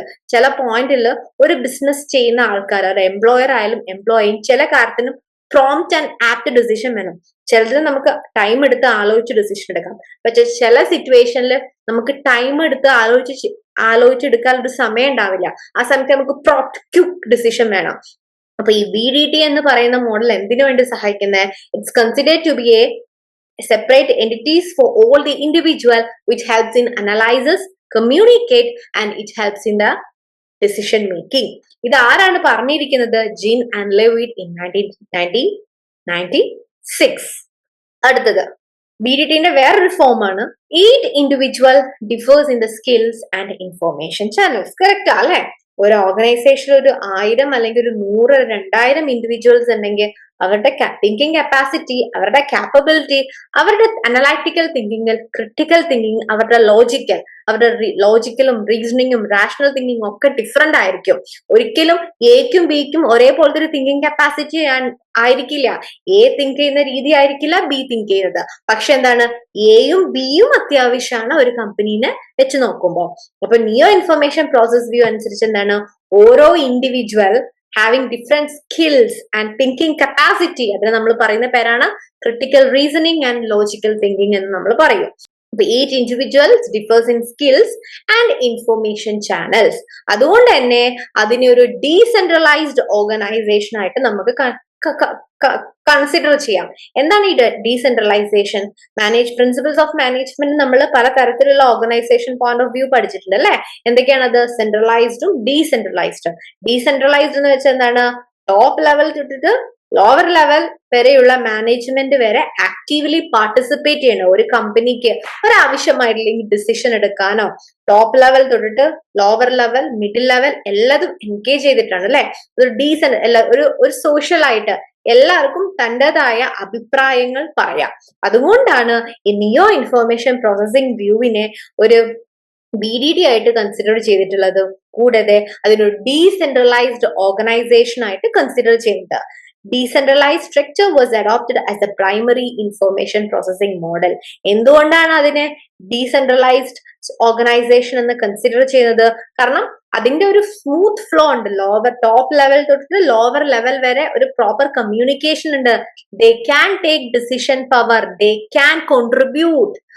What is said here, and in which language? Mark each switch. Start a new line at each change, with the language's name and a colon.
Malayalam: ചില പോയിന്റില് ഒരു ബിസിനസ് ചെയ്യുന്ന ആൾക്കാർ, ഒരു എംപ്ലോയർ ആയാലും എംപ്ലോയിയും ചില കാര്യത്തിനും
English: prompt and apt decision
Malayalam: വേണം. ചിലതിന് നമുക്ക് ടൈം എടുത്ത് ആലോചിച്ച് ഡിസിഷൻ എടുക്കാം. പക്ഷെ ചില സിറ്റുവേഷനിൽ നമുക്ക് ടൈം എടുത്ത് ആലോചിച്ചെടുക്കാൻ ഒരു സമയം ഉണ്ടാവില്ല. ആ സമയത്ത് നമുക്ക് പ്രോംപ്റ്റ് ക്വിക്ക് ഡിസിഷൻ വേണം. അപ്പൊ ഈ VDT എന്ന് പറയുന്ന മോഡൽ എന്തിനു വേണ്ടി സഹായിക്കുന്നത്?
English: It's considered to be a separate entities for all the individual, which helps in analysis, communicate and it helps in the decision making.
Malayalam: ഇത് ആരാണ് പറഞ്ഞിരിക്കുന്നത്?
English: Jin and Levitt in 1996. അടുത്തത് BDTന്റെ വേറൊരു ഫോമാണ് each individual differs in the skills and information channels.
Malayalam: Correct അല്ലേ? ഒരു ഓർഗനൈസേഷനിൽ ഒരു 1000 അല്ലെങ്കിൽ ഒരു 100, 2000 ഇൻഡിവിജ്വൽസ് ഉണ്ടെങ്കിൽ അവരുടെ തിങ്കിങ് കപ്പാസിറ്റി, അവരുടെ കാപ്പബിലിറ്റി, അവരുടെ അനലൈറ്റിക്കൽ തിങ്കിങ്, ക്രിട്ടിക്കൽ തിങ്കിങ്, അവരുടെ ലോജിക്കലും റീസണിങ്ങും റാഷണൽ തിങ്കിങ്ങും ഒക്കെ ഡിഫറെന്റ് ആയിരിക്കും. ഒരിക്കലും എക്കും ബിക്കും ഒരേപോലത്തെ ഒരു തിങ്കിങ് കപ്പാസിറ്റി ആയിരിക്കില്ല. എ തിങ്ക് ചെയ്യുന്ന രീതി ആയിരിക്കില്ല ബി തിങ്ക് ചെയ്യുന്നത്. പക്ഷെ എന്താണ്, എയും ബിയും അത്യാവശ്യമാണ് ഒരു കമ്പനീനെ വെച്ച് നോക്കുമ്പോൾ. അപ്പൊ നിയോ ഇൻഫർമേഷൻ പ്രോസസ് വ്യൂ അനുസരിച്ച് എന്താണ്, ഓരോ individual
English: having different skills and thinking capacity,
Malayalam: അതിന് നമ്മൾ പറയുന്ന പേരാണ്
English: critical reasoning and logical thinking
Malayalam: എന്ന് നമ്മൾ പറയും.
English: each individuals differs in skills and information channels.
Malayalam: അതുകൊണ്ട് തന്നെ അതിനെ ഒരു ഡീസെൻട്രലൈസ്ഡ് ഓർഗനൈസേഷൻ ആയിട്ട് നമുക്ക് കൺസിഡർ ചെയ്യാം. എന്താണ് ഈ ഡീസെൻട്രലൈസേഷൻ? പ്രിൻസിപ്പിൾസ് ഓഫ് മാനേജ്മെന്റ് നമ്മൾ പല തരത്തിലുള്ള ഓർഗനൈസേഷൻ പോയിന്റ് ഓഫ് വ്യൂ പഠിച്ചിട്ടുണ്ട്, അല്ലെ? എന്തൊക്കെയാണത്? സെൻട്രലൈസ്ഡും ഡീസെൻട്രലൈസ്ഡും. ഡീസെൻട്രലൈസ്ഡ് എന്ന് വെച്ചാൽ എന്താണ്? ടോപ്പ് ലെവൽ തൊട്ടിട്ട് ലോവർ ലെവൽ വരെയുള്ള മാനേജ്മെന്റ് വരെ ആക്റ്റീവ്ലി പാർട്ടിസിപ്പേറ്റ് ചെയ്യണം. ഒരു കമ്പനിക്ക് ഒരാവശ്യമായിട്ടില്ലെങ്കിൽ ഡിസിഷൻ എടുക്കാനോ ടോപ്പ് ലെവൽ തൊട്ടിട്ട് ലോവർ ലെവൽ, മിഡിൽ ലെവൽ എല്ലാതും എൻഗേജ് ചെയ്തിട്ടാണ്, അല്ലെ? ഒരു ഒരു സോഷ്യൽ ആയിട്ട് എല്ലാവർക്കും തൻ്റെതായ അഭിപ്രായങ്ങൾ പറയാം. അതുകൊണ്ടാണ് ഈ നിയോ ഇൻഫർമേഷൻ പ്രോസസിംഗ് വ്യൂവിനെ ഒരു BDT ആയിട്ട് കൺസിഡർ ചെയ്തിട്ടുള്ളത്. കൂടാതെ അതിനൊരു ഡീസെൻട്രലൈസ്ഡ് ഓർഗനൈസേഷൻ ആയിട്ട് കൺസിഡർ ചെയ്യുന്നത്.
English: Decentralized structure was adopted as the primary information processing model.
Malayalam: എന്തുകൊണ്ടാണ് അതിനെ ഡീസെൻട്രലൈസ്ഡ് ഓർഗനൈസേഷൻ എന്ന് കൺസിഡർ ചെയ്യുന്നത്? കാരണം അതിന്റെ ഒരു സ്മൂത്ത് ഫ്ലോ ഉണ്ട്. ടോപ്പ് ലെവൽ തൊട്ട് ലോവർ ലെവൽ വരെ ഒരു പ്രോപ്പർ കമ്മ്യൂണിക്കേഷൻ ഉണ്ട്.
English: They can take decision power, they can contribute.